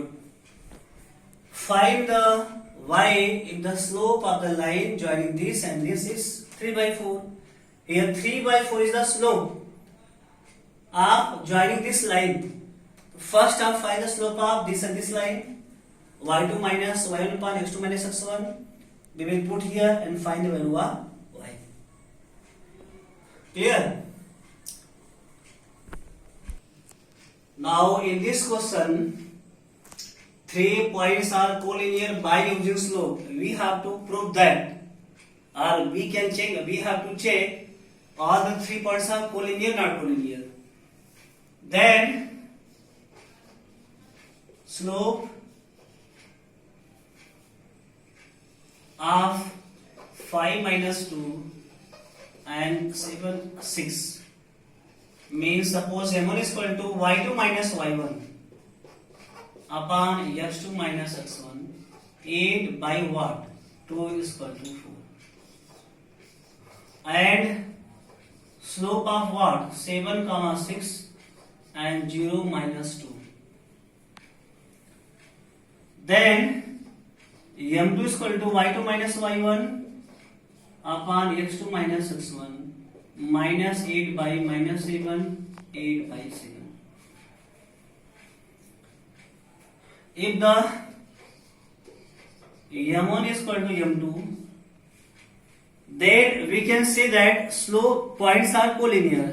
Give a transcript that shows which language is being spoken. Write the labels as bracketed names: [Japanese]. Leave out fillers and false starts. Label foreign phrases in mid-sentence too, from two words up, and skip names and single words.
[English] Find the y if the slope of the line joining this and this is 3 by 4. Here 3 by 4 is the slope of joining this line. First up find the slope of this and this line. y2 minus y1 upon x2 minus x1. We will put here and find the value of y. Clear? Now in this question, 3 points are collinear by using slope. We have to prove that, or we can check. We have to check all the 3 points are collinear, not collinear. Then slope of 5 minus 2 and 7 6 means suppose m1 is equal to y2 minus y1 upon x2 minus x1. 8 by what? 2 is equal to 4. And slope of what? 7 comma 6 and 0 minus 2. Then m2 is equal to y2 minus y1 upon x2 minus x1 minus 8 by minus 7, 8 by 7. If the m1 is equal to m2, then we can say that slope points are collinear.